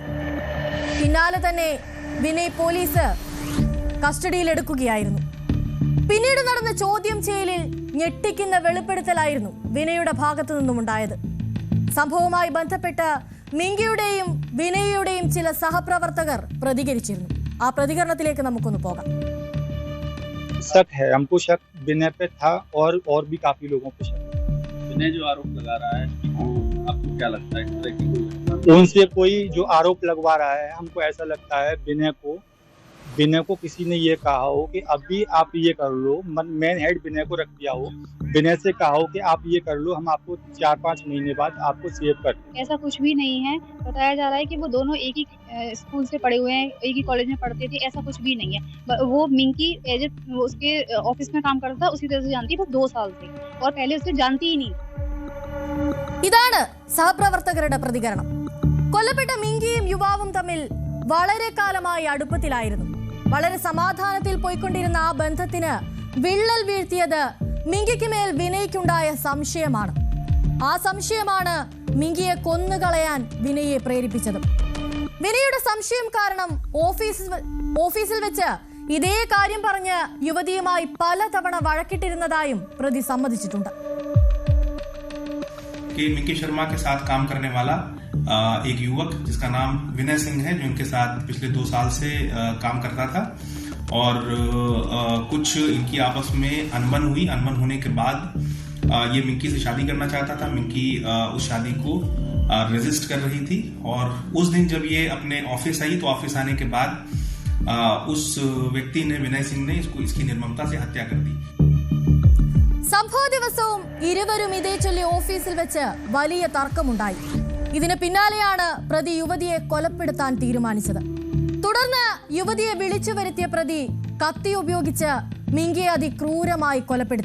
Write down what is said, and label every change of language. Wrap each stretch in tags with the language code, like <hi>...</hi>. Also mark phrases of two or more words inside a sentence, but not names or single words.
<ml>പിന്നാലെ തന്നെ വിനയ് പോലീസ് കസ്റ്റഡിയിലെടുക്കുകയായിരുന്നു. പിന്നീട് നടന്ന ചോദ്യം ചെയ്യലിൽ ഞെട്ടിക്കുന്ന വെളിപ്പെടുത്തലായിരുന്നു വിനയുടെ ഭാഗത്തു നിന്നുമുണ്ടായത്. സംഭവവുമായി ബന്ധപ്പെട്ട് മിങ്കിയുടെയും വിനയുടെയും ചില സഹപ്രവർത്തകർ പ്രതികരിച്ചിരുന്നു. ആ പ്രതികരണത്തിലേക്ക് നമുക്കൊന്ന് പോകാം.</ml> <hi>शक है, हमको शक विनय पे था और भी काफी लोगों पे शक। विनय जो आरोप लगा रहा है वो आपको क्या लगता है? इस तरह की कोई उनसे कोई जो आरोप लगवा रहा है, हमको ऐसा लगता है विनय को किसी ने ये कहा हो कि अभी आप ये कर लो,</hi> <en>main head</en> <hi>विनय को रख दिया हो, विनय से कहा हो कि आप ये कर लो, हम आपको 4-5 महीने बाद आपको सेव कर दें। ऐसा कुछ भी नहीं है। बताया जा रहा है कि वो दोनों एक ही स्कूल से पढ़े हुए हैं, एक ही कॉलेज में पढ़ते थे। ऐसा कुछ भी नहीं है। वो मिंकी उसके ऑफिस में काम करता था, उसी तरह से जानती है, बस 2 साल से, और पहले उसे जानती ही नहीं।</hi> <ml>ഇതാണ് സഹപ്രവർത്തകരുടെ പ്രതികരണം. കൊല്ലപ്പെട്ട മിങ്കിയും യുവാവും തമ്മിൽ വളരെ കാലമായി അടുപ്പത്തിലായിരുന്നു. വളരെ സമാധാനത്തിൽ പോയിക്കൊണ്ടിരുന്ന ആ ബന്ധത്തിന് വിള്ളൽ വീഴ്ത്തിയത് മിങ്കിക്ക് മേൽ വിനയ്ക്കുണ്ടായ സംശയമാണ്. ആ സംശയമാണ് മിങ്കിയെ കൊന്നുകളയാൻ വിനയെ പ്രേരിപ്പിച്ചത്. വിനയുടെ സംശയം കാരണം ഓഫീസിൽ വെച്ച് ഇതേ കാര്യം പറഞ്ഞ് യുവതിയുമായി പലതവണ വഴക്കിട്ടിരുന്നതായും പ്രതി സമ്മതിച്ചിട്ടുണ്ട്.</ml> <hi>मिंकी शर्मा के साथ काम करने वाला एक युवक जिसका नाम विनय सिंह है, जो इनके साथ पिछले 2 साल से काम करता था, और कुछ इनकी आपस में अनबन हुई. अनबन होने के बाद ये मिंकी से शादी करना चाहता था. मिंकी उस शादी को रेजिस्ट कर रही थी, और उस दिन जब ये अपने ऑफिस आई तो ऑफिस आने के बाद उस व्यक्ति ने, विनय सिंह ने, इसकी निर्ममता से हत्या कर दी.</hi> <ml>സംഭവ ദിവസവും ഇരുവരും ഇതേ ചൊല്ലി ഓഫീസിൽ വെച്ച് വലിയ തർക്കമുണ്ടായി. ഇതിന് പിന്നാലെയാണ് പ്രതി യുവതിയെ കൊലപ്പെടുത്താൻ തീരുമാനിച്ചത്. തുടർന്ന് യുവതിയെ വിളിച്ചു വരുത്തിയ പ്രതി കത്തി ഉപയോഗിച്ച് മിങ്കിയെ അതിക്രൂരമായി കൊലപ്പെടുത്തി.</ml>